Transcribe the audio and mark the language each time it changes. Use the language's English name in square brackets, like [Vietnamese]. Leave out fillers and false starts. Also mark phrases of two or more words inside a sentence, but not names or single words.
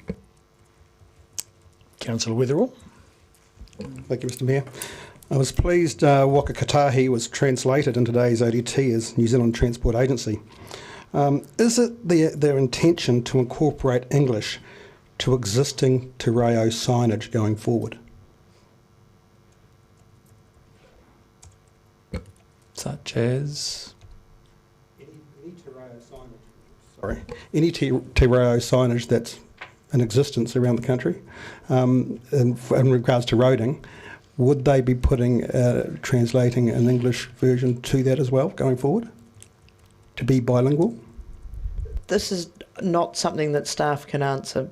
[English] Councillor Witherell. Thank you, Mr Mayor. I was pleased Waka Kotahi was translated in today's ODT as New Zealand Transport Agency. Is it their intention to incorporate English to existing te reo signage going forward? Such as? Any te reo signage. Sorry. Any te reo signage that's in existence around the country, in regards to roading, would they be translating an English version to that as well going forward? To be bilingual? This is not something that staff can answer.